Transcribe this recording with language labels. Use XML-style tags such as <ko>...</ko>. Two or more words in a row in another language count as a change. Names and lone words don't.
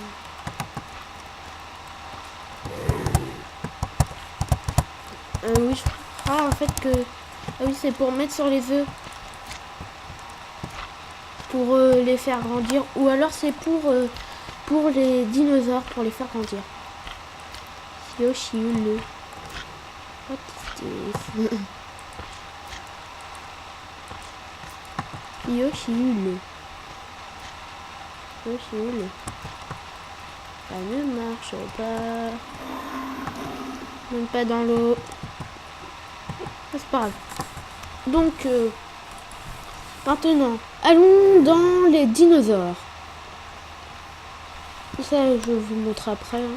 <fr>Oui, je crois en fait que... Ah oui, c'est pour mettre sur les œufs. Pour les faire grandir. Ou alors c'est pour les dinosaures, pour les faire grandir. Yoshi-ule.</fr> <en>What is this?</en> <fr>Yoshi-ule. Yoshi-ule. Ça ne marche pas. Même pas dans l'eau. C'est pas grave. Donc, maintenant, allons dans les dinosaures. Ça, je vous montre après. Hein.</fr>